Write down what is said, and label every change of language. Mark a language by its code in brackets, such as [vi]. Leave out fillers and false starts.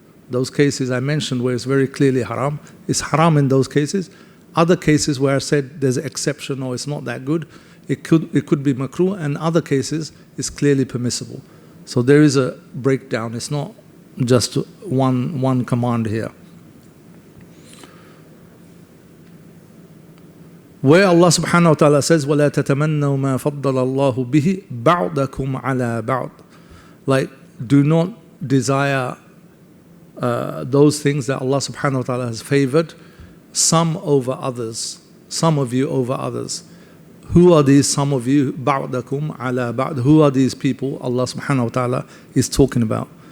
[en] Those cases I mentioned where it's very clearly haram, it's haram in those cases. Other cases where I said there's an exception or it's not that good, it could be makruh, and other cases it's clearly permissible. So there is a breakdown. It's not just one command here. Where Allah subhanahu wa ta'ala says, [ar] وَلَا تَتَمَنَّوْا مَا فَضَّلَ اللَّهُ بِهِ بَعْضَكُمْ عَلَى بَعْضٍ. [en] Like, do not desire those things that Allah subhanahu wa ta'ala has favored, some over others, some of you over others. Who are these some of you? [ar] بَعْضَكُمْ عَلَى بَعْضٍ. [en] Who are these people Allah subhanahu wa ta'ala is talking about?